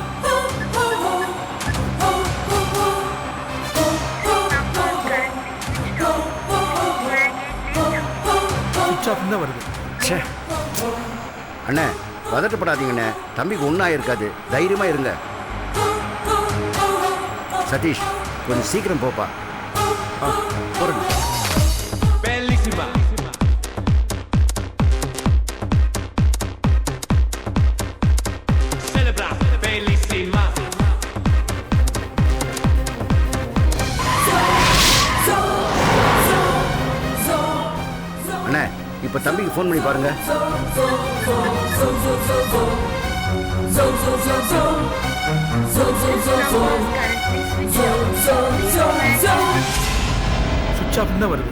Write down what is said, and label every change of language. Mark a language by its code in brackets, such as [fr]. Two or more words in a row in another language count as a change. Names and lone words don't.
[en] switch off [ta] தான் வருது. ச்சே. அண்ணே பதட்டப்படாதீங்கண்ணே, தம்பிக்கு ஒன்றும் ஆயிருக்காது, தைரியமா இருங்க. சதீஷ் கொஞ்சம் சீக்கிரம் போப்பா. போறேன். [it] Bellissima. Celebra, bellissima. [ta] அண்ணே இப்போ தம்பிக்கு ஃபோன் பண்ணி பாருங்க. [en] switch off [ta] தான் வருது.